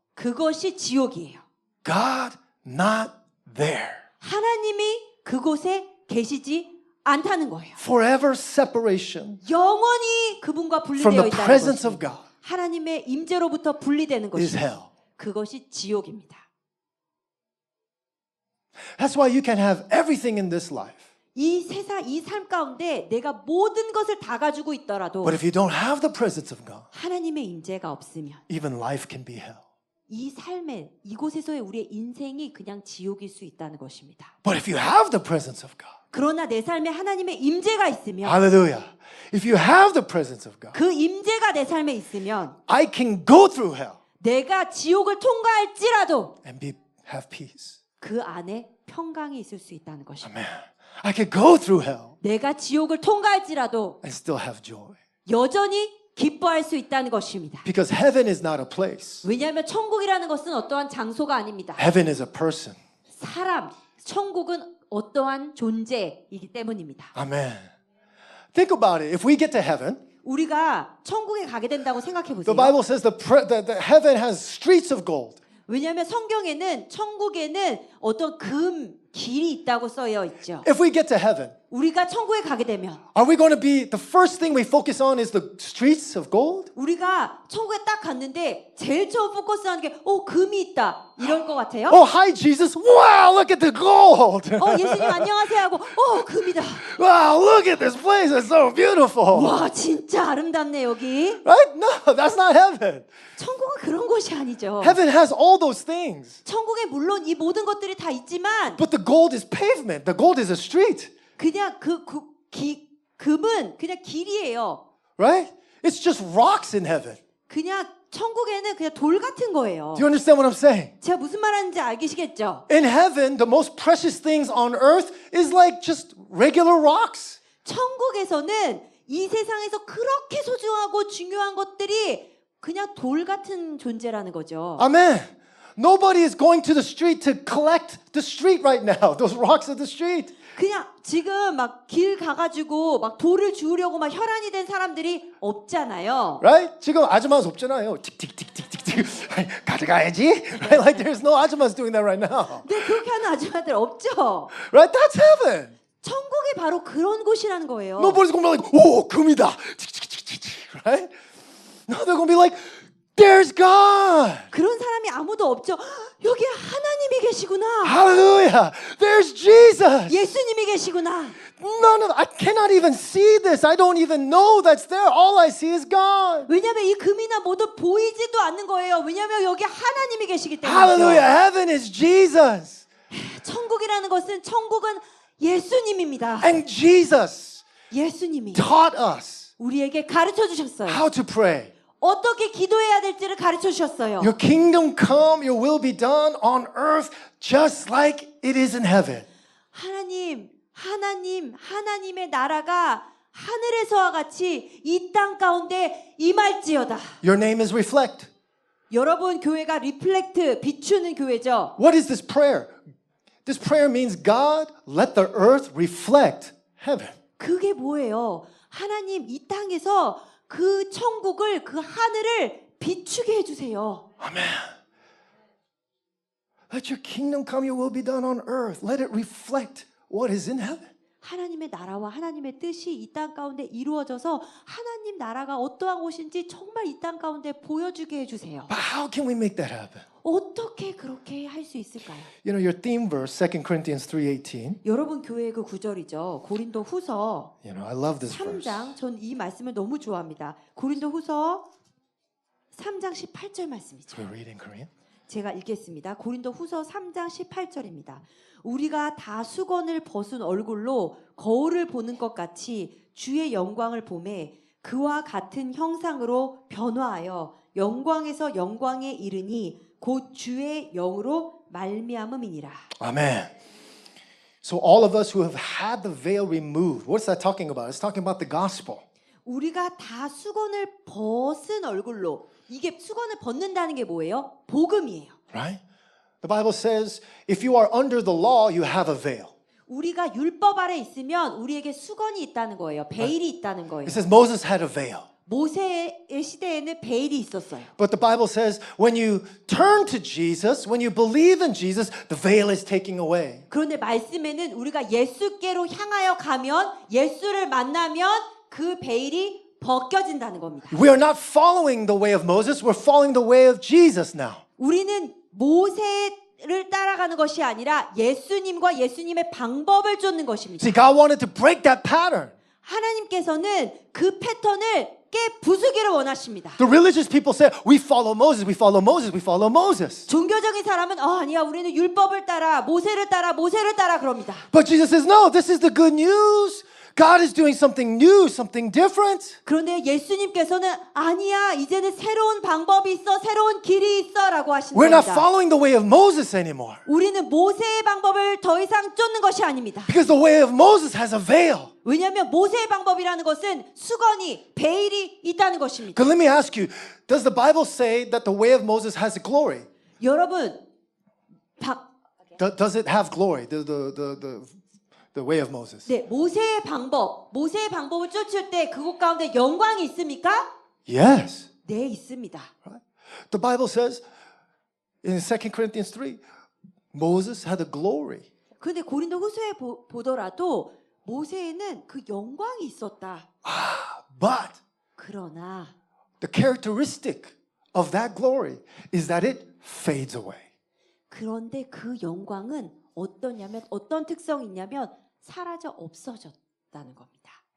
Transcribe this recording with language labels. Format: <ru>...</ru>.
<ko>그것이 지옥이에요.</ko> <en>God not there.</en> <ko>하나님이 그곳에 계시지 않다는 거예요.</ko> <en>Forever separation</en> <ko>영원히 그분과</ko> <en>from</en> <ko>분리되어</ko> <en>the</en> <ko>있다는</ko> <en>presence of</en> <ko>것입니다.</ko> <en>God</en> <ko>하나님의 임재로부터 분리되는</ko> <en>is</en> <ko>것입니다.</ko> <en>hell.</en> <ko>그것이 지옥입니다.</ko> <en>That's why you can have everything in this life.</en> <ko>이 세상, 이 삶 가운데 내가 모든 것을 다 가지고 있더라도</ko> <en>But if you don't have the presence of God,</en> <ko>하나님의 임재가 없으면</ko> <en>even life can be hell.</en> <ko>이 삶에 이곳에서의 우리의 인생이 그냥 지옥일 수 있다는 것입니다.</ko> <en>But if you have the presence of God,</en> <ko>그러나 내 삶에 하나님의 임재가 있으면</ko> <en>hallelujah. If you have the presence of God,</en> <ko>그 임재가 내 삶에 있으면</ko> <en>I can go through hell</en> <ko>내가 지옥을 통과할지라도</ko> <en>and have peace.</en> <ko>그 안에 평강이 있을 수 있다는 것입니다.</ko> <en>Amen. I can go through hell</en> <ko>내가 지옥을 통과할지라도</ko> <en>and still have joy.</en> <ko>여전히 기뻐할 수 있다는 것입니다.</ko> <en>Because heaven is not a place.</en> <ko>왜냐하면 천국이라는 것은 어떠한 장소가 아닙니다.</ko> <en>Heaven is a person.</en> <ko>사람, 천국은 어떠한 존재이기 때문입니다.</ko> <en>Amen. Think about it. If we get to heaven,</en> <ko>우리가 천국에 가게 된다고 생각해</ko> <en>the</en> <ko>보세요.</ko> <en>Bible says the heaven has streets of gold.</en> <ko>왜냐하면 성경에는 천국에는 어떤 길이 있다고 쓰여 있죠.</ko> <en>If we get to heaven,</en> <ko>우리가 천국에 가게 되면</ko> <en>are we going to be the first thing we focus on is the streets of gold?</en> <ko>우리가 천국에 딱 갔는데 제일 처음 포커스하는 게 금이 있다 이럴 것 같아요.</ko> <en>Oh, hi Jesus. Wow, look at the gold.</en> <ko>예수님 안녕하세요 하고 금이다.</ko> <en>Wow, look at this place. It's so beautiful.</en> <ko>와 진짜 아름답네 여기.</ko> <en>Right? No, that's not heaven.</en> <ko>천국은 그런 곳이 아니죠.</ko> <en>Heaven has all those things.</en> <ko>천국에 물론 이 모든 것들이 다 있지만</ko> <en>But the gold is pavement. The gold is a street.</en> <ko>그냥 금은 그냥 길이에요.</ko> <en>Right? It's just rocks in heaven.</en> <ko>그냥 천국에는 그냥 돌 같은 거예요.</ko> <en>Do you understand what I'm saying?</en> <ko>제가 무슨 말하는지 알겠시겠죠?</ko> <en>In heaven, the most precious things on earth is like just regular rocks.</en> <ko>천국에서는 이 세상에서 그렇게 소중하고 중요한 것들이 그냥 돌 같은 존재라는 거죠.</ko> <en>Amen. Nobody is going to the street to collect the street right now. Those rocks of the street.</en> <ko>그냥 지금 막 길 가가지고 막 돌을 주우려고 막 혈안이 된 사람들이 없잖아요.</ko> <en>Right?</en> <ko>지금 아줌마's 없잖아요. 틱틱틱틱틱틱. 가져가야지.</ko> <en>Right? Like there's no 아줌마's doing that right now.</en> <ko>근데 그렇게 하는 아줌마들 없죠.</ko> <en>Right? That's heaven.</en> <ko>천국이 바로 그런 곳이라는 거예요.</ko> <en>Nobody's going to be like, oh,</en> <ko>금이다.</ko> <en>Right? No, they're going to be like, There's God.</en> <ko>그런 사람이 아무도 없죠. 여기 하나님이 계시구나.</ko> <en>Hallelujah. There's Jesus.</en> <ko>예수님이 계시구나.</ko> <en>I cannot even see this. I don't even know that's there. All I see is God.</en> <ko>왜냐하면 이 금이나 모두 보이지도 않는 거예요. 왜냐하면 여기 하나님이 계시기</ko> <en>Hallelujah.</en> <ko>때문이죠.</ko> <en>Heaven is Jesus.</en> <ko>천국이라는 것은 천국은 예수님입니다.</ko> <en>And Jesus</en> <ko>예수님이</ko> <en>taught us</en> <ko>우리에게 가르쳐 주셨어요.</ko> <en>how to pray.</en> <ko>어떻게 기도해야 될지를 가르쳐 주셨어요.</ko> <en>Your kingdom come, your will be done on earth just like it is in heaven.</en> <ko>하나님의 나라가 하늘에서와 같이 이 땅 가운데 임할지어다.</ko> <en>Your name is reflect.</en> <ko>여러분 교회가 리플렉트 비추는 교회죠.</ko> <en>What is this prayer? This prayer means God, let the earth reflect heaven.</en> <ko>그게 뭐예요? 하나님 이 땅에서 그 천국을 그 하늘을 비추게 해주세요.</ko> <en>Amen. Let your kingdom come, your will be done on earth. Let it reflect what is in heaven.</en> <ko>하나님의 나라와 하나님의 뜻이 이 땅 가운데 이루어져서 하나님 나라가 어떠한 곳인지 정말 이 땅 가운데 보여주게 해주세요.</ko> <en>But how can we make that happen?</en> <ko>어떻게 그렇게 할 수 있을까요?</ko> <en>You know, your theme verse, 2 Corinthians 3:18.</en> <ko>여러분 교회의 그 구절이죠. 고린도 후서</ko> <en>You know, I love this verse.</en> <ko>3장. 전 이 말씀을 너무 좋아합니다. 고린도 후서 3장 18절 말씀이죠.</ko> <en>We're reading Korean.</en> <ko>제가 읽겠습니다. 고린도 후서 3장 18절입니다. 우리가 다 수건을 벗은 얼굴로 거울을 보는 것 같이 주의 영광을 보매 그와 같은 형상으로 변화하여 영광에서 영광에 이르니 곧 주의 영으로 말미암음이니라.</ko> <en>Amen. So all of us who have had the veil removed, what's that talking about? It's talking about the gospel.</en> <ko>우리가 다 수건을 벗은 얼굴로, 이게 수건을 벗는다는 게 뭐예요? 복음이에요.</ko> <en>Right? The Bible says if you are under the law, you have a veil.</en> <ko>우리가 율법 아래 있으면 우리에게 수건이 있다는 거예요. 베일이 있다는 거예요.</ko> <en>It says Moses had a veil.</en> <ko>모세의 시대에는 베일이 있었어요.</ko> <en>But the Bible says when you turn to Jesus, when you believe in Jesus, the veil is taken away.</en> <ko>그런데 말씀에는 우리가 예수께로 향하여 가면, 예수를 만나면 그 베일이 벗겨진다는 겁니다.</ko> <en>We are not following the way of Moses, we're following the way of Jesus now.</en> <ko>우리는 모세를 따라가는 것이 아니라 예수님과 예수님의 방법을 쫓는 것입니다.</ko> <en>See, God wanted to break that pattern.</en> <ko>하나님께서는 그 패턴을 깨 부수기를 원하십니다.</ko> <en>The religious people say, we follow Moses, we follow Moses, we follow Moses.</en> <ko>종교적인 사람은 아니야, 우리는 율법을 따라, 모세를 따라 그럽니다.</ko> <en>But Jesus says, no, this is the good news. God is doing something new, something different.</en> <ko>그런데 예수님께서는 아니야, 이제는 새로운 방법이 있어, 새로운 길이 있어라고 하시는</ko> <en>We're not</en> <ko>겁니다.</ko> <en>following the way of Moses anymore.</en> <ko>우리는 모세의 방법을 더 이상 쫓는 것이 아닙니다.</ko> <en>Because the way of Moses has a veil.</en> <ko>왜냐하면 모세의 방법이라는 것은 수건이, 베일이 있다는 것입니다.</ko> <en>Because let me ask you, does the Bible say that the way of Moses has glory?</en> <ko>여러분,</ko> <en>Does it have glory? The way of Moses.</en> <ko>네, 모세의 방법을 쫓을 때 그곳 가운데 영광이 있습니까?</ko> <en>Yes.</en> <ko>네, 있습니다.</ko> <en>Right? The Bible says in 2 Corinthians 3, Moses had a glory.</en> <ko>그런데 고린도 후서에 보더라도 모세에는 그 영광이 있었다.</ko> <en>But</en> <ko>그러나</ko> <en>the characteristic of that glory is that it fades away.</en> <ko>그런데 그 영광은 어떤 특성이 있냐면 사라져 없어졌다는 겁니다.</ko>